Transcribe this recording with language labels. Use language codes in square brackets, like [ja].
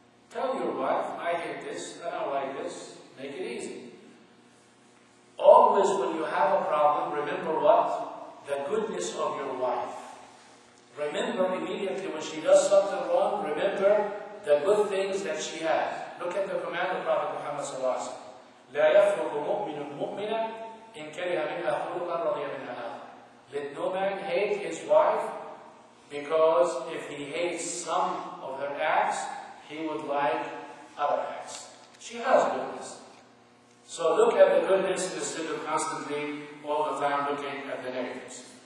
[en] Tell your wife, I hate this, I don't like this, make it easy. Always when you have a problem, remember what? The goodness of your wife. Remember immediately when she does something wrong, remember the good things that she has. Look at the command of Prophet Muhammad ﷺ. [ar] لا يفرق مؤمن مؤمنا إن كره منها خلقا رضي منها آخر. [en] Let no man hate his wife, because if he hates some of her acts, he would like other acts. She has goodness. So look at the goodness instead of constantly all the time looking at the negatives.